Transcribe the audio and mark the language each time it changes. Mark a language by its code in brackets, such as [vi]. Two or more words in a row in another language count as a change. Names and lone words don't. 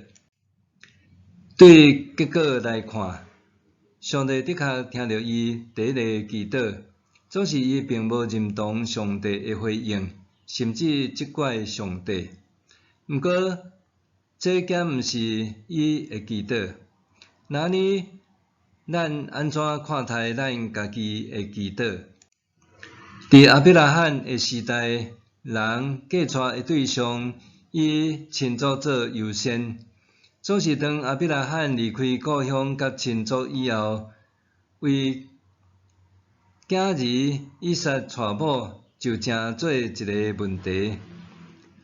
[nan] 对结果来看，上帝的确听到伊第一个祈祷，总是伊并无认同上帝的回应，甚至责怪上帝。毋过，这敢毋是伊的祈祷？那呢，咱安怎看待咱家己的祈祷？伫阿比拉罕的时代，人嫁娶的对象以亲族做优先，总是当阿比拉罕离开故乡甲亲族以后，为囝儿以撒娶某就成做一个问题。